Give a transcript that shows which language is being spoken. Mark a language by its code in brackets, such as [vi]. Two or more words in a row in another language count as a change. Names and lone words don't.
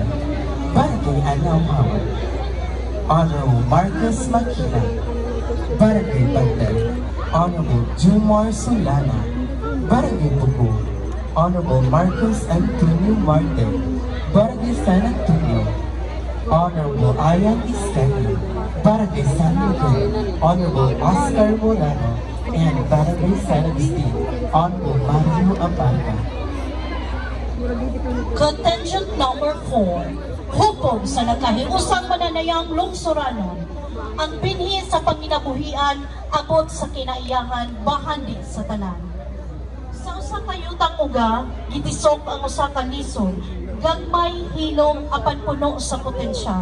[en] Barangay Anao Howard, Honorable Marcos Makina, Barangay Bandel, Honorable Jumar Solana, Barangay Bugo, Honorable Marcos Antonio Marte, Barangay San Antonio, Honorable Ayan Isteni, Barangay San Miguel, Honorable Oscar Molano, and Barangay San Agustin, Honorable Mario Abanga. Contingent number 4, [ceb] hukom sa nagkahiusang mananayang lungsuranon. Ang binhi sa panginabuhian, abot sa kinaiyahan, bahandi sa tanan. Sa usa ka yutang uga, gitisok ang usa ka lisod, gagmay hilom apan puno sa potensyal.